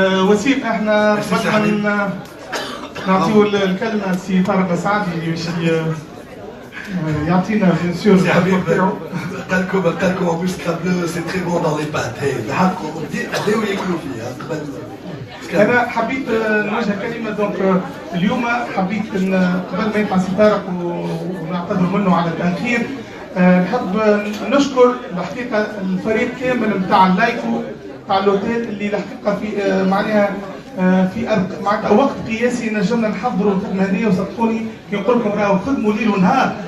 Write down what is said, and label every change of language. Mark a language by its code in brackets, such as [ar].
[ar] وسيم احنا قبل ما نعطيو الكلمه لسي طارق السعدي اللي باش يعطينا بيان سور الحبيب قال لكم [fr] en plus Scrabble c'est très bon dans les pâtes. [ar] بالحق بداو ياكلوا فيه قبل. انا حبيت نوجه كلمه دونك اليوم حبيت قبل ما يطلع سي طارق ونعتذر منه على التاخير نحب نشكر الحقيقه الفريق كامل نتاع اللايكو تاع الاوتيل اللي الحقيقه في معناها في معناتها وقت قياسي نجمنا نحضروا الخدمه هذه وصدقوني كي نقول لكم راهو خدموا ليل ونهار.